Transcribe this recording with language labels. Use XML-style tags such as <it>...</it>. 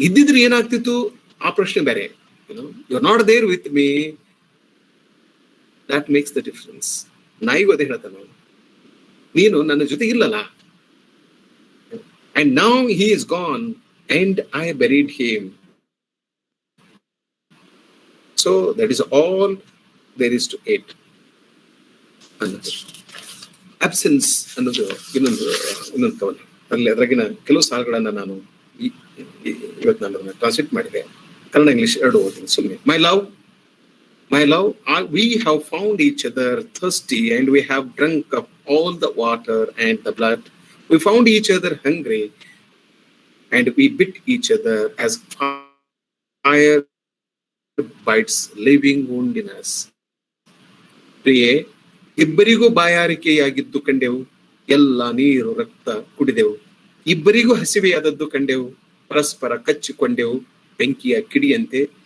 <kn>ಇದ್ದಿದ್ರೆ ಏನಾಗ್ತಿತ್ತು ಆ ಪ್ರಶ್ನೆ ಬೇರೆ.</kn> <en>You are not there with me, that makes the difference.</en> <kn>ನಾಯಿಗೂ ಅದೇ ಹೇಳ್ತಾನೆ ಅವನು, ನೀನು ನನ್ನ ಜೊತೆ ಇಲ್ಲಲ್ಲ.</kn> <en>And now he is gone and I buried him. So that is all there is to it.</en> <kn>ಅನ್ನೋದು ಅಬ್ಸೆನ್ಸ್ ಅನ್ನೋದು ಇನ್ನೊಂದು ಕವನ. ಅದ್ರಾಗಿನ ಕೆಲವು ಸಾಲುಗಳನ್ನ ನಾನು ಇವತ್ತು ನಾನು ಟ್ರಾನ್ಸ್ಲೇಟ್ ಮಾಡಿದೆ. ಕನ್ನಡ ಇಂಗ್ಲಿಷ್ ಎರಡು ಓದ್ತೀನಿ ಸುಮ್ಮನೆ.</kn> <en>My love, we have found each other thirsty and we have drunk up all the water and the blood. We found each other hungry and we bit each other as fire bites living wound in us.</en> <kn>ಪ್ರಿಯೆ, ಇಬ್ಬರಿಗೂ ಬಾಯಾರಿಕೆಯಾಗಿದ್ದು ಕಂಡೆವು, ಎಲ್ಲ ನೀರು ರಕ್ತ ಕುಡಿದೆವು. ಇಬ್ಬರಿಗೂ ಹಸಿವೆಯಾದದ್ದು ಕಂಡೆವು, ಪರಸ್ಪರ ಕಚ್ಚಿಕೊಂಡೆವು ಬೆಂಕಿಯ ಕಿಡಿಯಂತೆ.</kn>